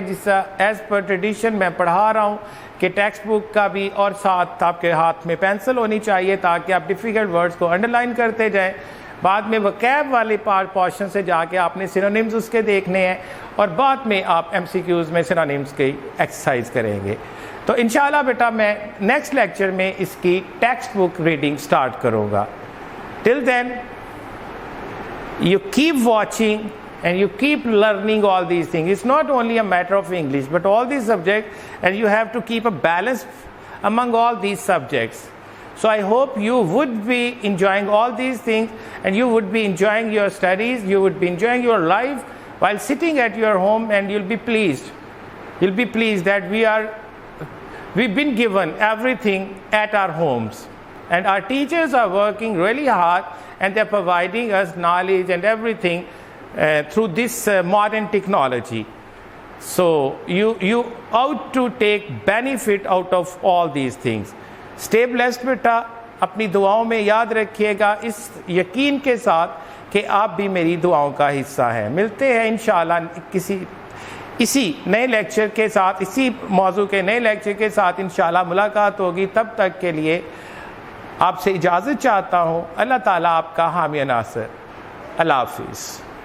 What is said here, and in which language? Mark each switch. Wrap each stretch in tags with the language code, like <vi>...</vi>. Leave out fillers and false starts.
<ur>جس طرح</ur> <en>as per tradition</en> <ur>میں پڑھا رہا ہوں کہ ٹیکسٹ بک کا بھی اور ساتھ آپ کے ہاتھ میں پینسل ہونی چاہیے تاکہ آپ ڈیفیکلٹ ورڈز کو انڈر لائن کرتے جائیں. بعد میں وکیب والے پورشن سے جا کے آپ نے سینونیمز اس کے دیکھنے ہیں, اور بعد میں آپ ایم سی کیوز میں سینونیمز کی ایکسرسائز کریں گے. تو انشاءاللہ بیٹا میں نیکسٹ لیکچر میں اس کی ٹیکسٹ بک ریڈنگ سٹارٹ کروں گا.</ur> <en>Till then you keep watching and you keep learning all these things. It's not only a matter of English but all these subjects, and you have to keep a balance among all these subjects. So I hope you would be enjoying all these things, and you would be enjoying your studies, you would be enjoying your life while sitting at your home, and you'll be pleased. You'll be pleased that we've been given everything at our homes, and our teachers are working really hard, and they're providing us knowledge and everything through this modern technology. So you ought to take benefit out of all these things. Stay blessed</en> <ur>بیٹا, اپنی دعاؤں میں یاد رکھیے گا اس یقین کے ساتھ کہ آپ بھی میری دعاؤں کا حصہ ہیں. ملتے ہیں انشاءاللہ اسی نئے لیکچر کے ساتھ, اسی موضوع کے نئے لیکچر کے ساتھ انشاءاللہ ملاقات ہوگی. تب تک کے لیے آپ سے اجازت چاہتا ہوں. اللہ تعالیٰ آپ کا حامی ناصر. اللہ حافظ.</ur>